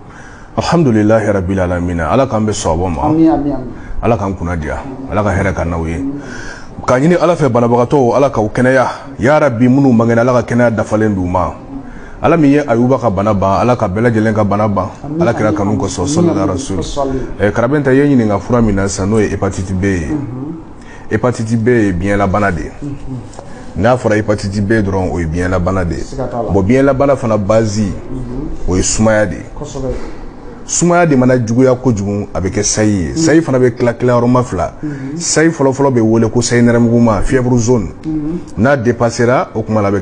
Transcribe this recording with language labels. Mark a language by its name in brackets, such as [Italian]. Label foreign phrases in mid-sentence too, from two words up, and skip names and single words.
[Arabic] الحمد لله رب العالمين [Bambara] Ala k'an bɛ sɔn ma. Amin amin amin. Ala k'an kunna diya Ala ka hɛrɛ ka n'aw ye. K'a ɲini Ala fɛ banabagatɔw Ala k'aw kɛnɛya [Arabic] يا رب [Bambara] minnu man kɛnɛ Ala ka kɛnɛya dafalen d'u ma. ala min ye ayuba ka bana ban ala ka bɛɛ lajɛlen ka bana ban ala kira kanu kosɔn [Arabic] صلى الله عليه وسلم [Bambara] karabenta ye ɲininka fura min na sisan n'o ye [French] hépatite B [Bambara] ye [French] hépatite B [Bambara] ye biyɛnlabana de ye n'a fɔra [French] hépatite B [Bambara] dɔrɔn o ye biyɛnlabana de ye bon biyɛnlabana fana base o ye sumaya de ye sumaya de mana juguya kojugu a bɛ kɛ sayi ye sayi fana bɛ tila yɔrɔma fila sayi fɔlɔfɔlɔ bɛ wele ko sayi nɛrɛmuguma [French] fièvre jaune n'a dépassera [Bambara] o kuma la a bɛ